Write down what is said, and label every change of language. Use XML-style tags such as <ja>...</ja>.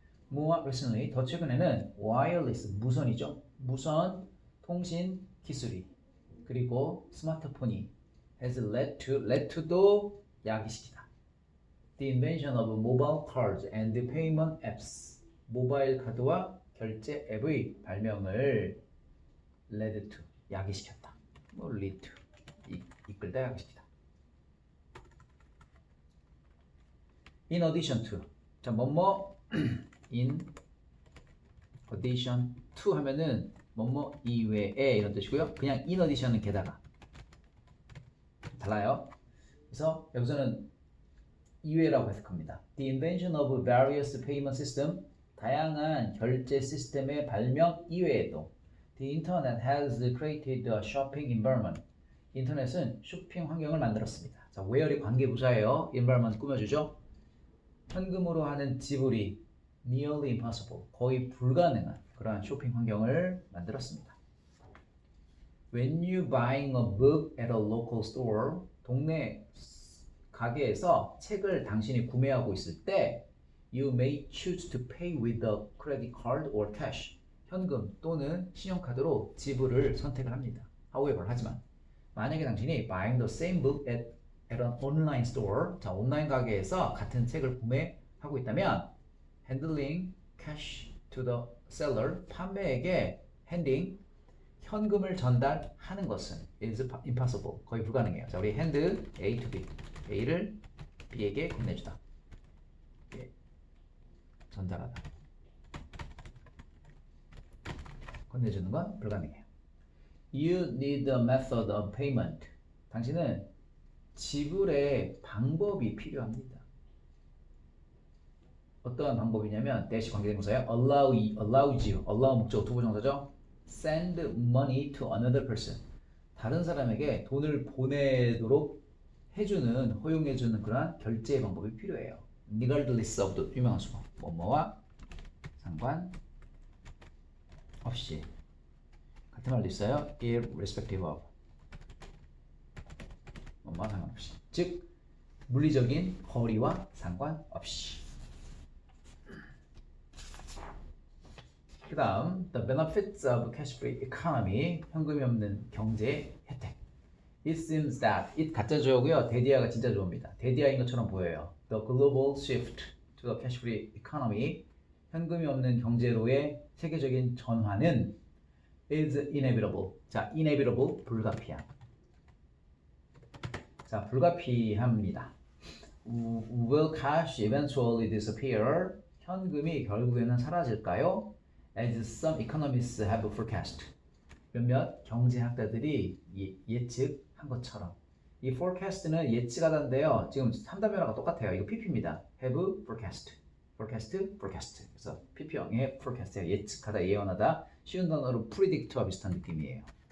<en>More recently,</en> <ko>더 최근에는 wireless, 무선이죠. 무선 통신 기술이, 그리고 스마트폰이</ko> <en>has led to</en> <ko>도 야기시키다.</ko> <en>The invention of mobile cards and payment apps,</en> <ko>모바일 카드와 결제 앱의 발명을</ko> <en>led to,</en> <ko>야기시켰다. 뭐 lead to, 이끌다, 야기시키다.</ko> <en>In addition to,</en> <ko>자, 뭐뭐 in addition to 하면은 뭐뭐 이외에 이런 뜻이고요. 그냥 in addition은 게다가 달라요. 그래서 여기서는 이외라고 해석합니다.</ko> <en>The invention of various payment system,</en> <ko>다양한 결제 시스템의 발명 이외에도</ko> <en>The internet has created a shopping environment.</en> <ko>인터넷은 쇼핑 환경을 만들었습니다. 자, where이 관계부사예요. environment 꾸며주죠. 현금으로 하는 지불이</ko> <en>nearly impossible,</en> <ko>거의 불가능한 그러한 쇼핑 환경을 만들었습니다.</ko> <en>When you buying a book at a local store,</en> <ko>동네 가게에서 책을 당신이 구매하고 있을 때</ko> <en>You may choose to pay with a credit card or cash.</en> <ko>현금 또는 신용카드로 지불을 선택을 합니다.</ko> <en>However,</en> <ko>하지만 만약에 당신이</ko> <en>buying the same book at an online store, 자,</en> <ko>온라인 가게에서 같은 책을 구매하고 있다면</ko> <en>handling cash to the seller, 판매에게 handing,</en> <ko>현금을 전달하는 것은</ko> <en>is impossible,</en> <ko>거의 불가능해요. 자, 우리</ko> <en>hand A to B,</en> <ko>A를 B에게 건네주다. 예. 전달하다. 건네주는 건 불가능해요.</ko> <en>You need a method of payment.</en> <ko>당신은 지불의 방법이 필요합니다. 어떠한 방법이냐면 dash 관계대명사예요.</ko> <en>allows you,</en> <ko>allow 목적 두 부정사죠.</ko> <en>send money to another person.</en> <ko>다른 사람에게 돈을 보내도록 해주는, 허용해주는 그러한 결제의 방법이 필요해요. regardless of도 유명한 수거. 뭐뭐와 상관없이. 같은 말도 있어요. irrespective of. 뭐뭐와 상관없이. 즉, 물리적인 거리와 상관없이. 그 다음</ko> <en>the benefits of cash-free economy</en> <ko>현금이 없는 경제 혜택. It seems that it 가짜 조어고요. 데디아가 진짜 조어입니다. 데디아인 것처럼 보여요.</ko> <en>The global shift to the cash-free economy</en> <ko>현금이 없는 경제로의 세계적인 전환은</ko> <en>is inevitable.</en> <ko>자, inevitable 불가피함. 자, 불가피합니다.</ko> <en>Will cash eventually disappear?</en> <ko>현금이 결국에는 사라질까요?</ko> <en>As some economists have forecast.</en> <ko>몇몇 경제학자들이 예측한 것처럼. 이 forecast는 예측하다인데요. 지금 3단 변화가 똑같아요. 이거 PP입니다. have forecast. forecast. 그래서 PP형의 forecast예요. 예측하다, 예언하다. 쉬운 단어로 predict와 비슷한 느낌이에요.</ko>